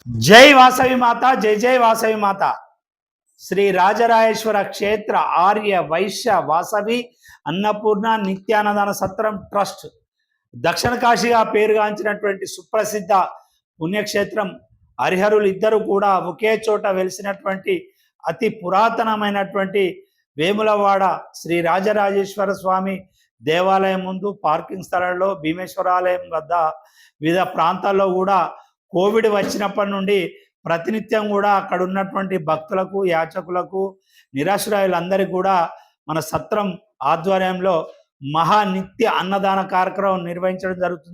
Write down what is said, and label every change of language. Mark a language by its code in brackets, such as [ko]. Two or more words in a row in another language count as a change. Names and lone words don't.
[hi] जय वासवी माता, जय जय वासवी माता। [te] श्री राजराजेश्वर क्षेत्र आर्य वैश्य वासवी अन्नपूर्ణ నిత్యాన్నదాన సత్రం ట్రస్ట్ దక్షిణ కాశీగా పేరుగాంచినటువంటి సుప్రసిద్ధ పుణ్యక్షేత్రం. హరిహరులు ఇద్దరు కూడా ఒకే చోట వెలిసినటువంటి అతి పురాతనమైనటువంటి వేములవాడ శ్రీ రాజరాజేశ్వర స్వామి దేవాలయం ముందు పార్కింగ్ స్థలంలో భీమేశ్వరాలయం వద్ద వివిధ ప్రాంతాల్లో కూడా కోవిడ్ వచ్చినప్పటి నుండి ప్రతినిత్యం కూడా అక్కడ ఉన్నటువంటి భక్తులకు, యాచకులకు, నిరాశ్రయులందరికీ కూడా మన సత్రం ఆధ్వర్యంలో మహానిత్య అన్నదాన కార్యక్రమం నిర్వహించడం జరుగుతుంది.